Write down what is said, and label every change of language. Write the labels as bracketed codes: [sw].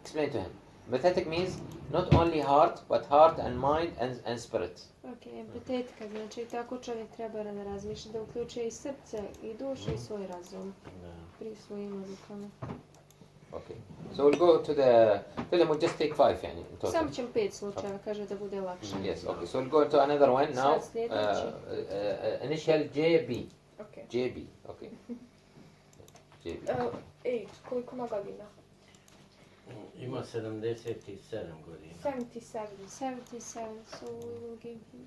[en] Explain to him. Empathetic means not only heart but heart and mind and spirit. [bs] Ok, empatetika, znači tako čovjek treba da razmišlja, da uključuje i srce, i dušu, i svoj razum Da. pri svojim odlukama. [en] Okay. So we'll go to the tell him we'll just take 5 yani in total. [bs] Samo ćemo 5 slučajeva, kaže da bude lakše. [en] Yes, okay. So we'll go to another one now. [bs] Sad sljedeći. [en] Initial JB. Okay. JB, okay. JB. [bs] Age, koliko ima godina? Ima 77 godina. 77. [en] 77, so we will give him...